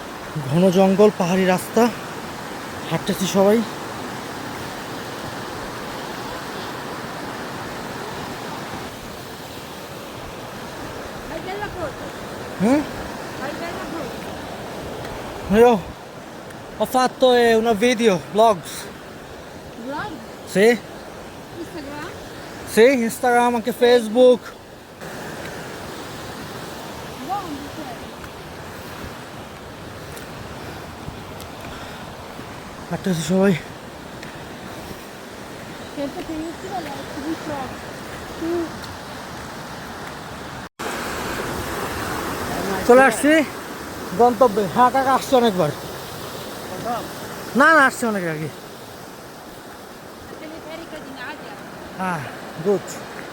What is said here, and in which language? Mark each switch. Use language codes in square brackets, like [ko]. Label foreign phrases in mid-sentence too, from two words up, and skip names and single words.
[bn] ঘন জঙ্গল, পাহাড়ি রাস্তা, হাঁটতেছি সবাই। Hm? [it] Io ho fatto un video, vlogs. Vlog? Sì, Instagram? sì, Instagram, anche Facebook. Buono, cioè. [bn] হাঁটতেছি সবাই। [it] Certo che io ti voglio di vlog. [bn] চলে আসছি গন্তব্যে। হ্যাঁ কাকা, আসছে অনেকবার। না না, আসছে অনেক আগে। [it] La teleferica di Nadia. [bn] হ্যাঁ, গুড।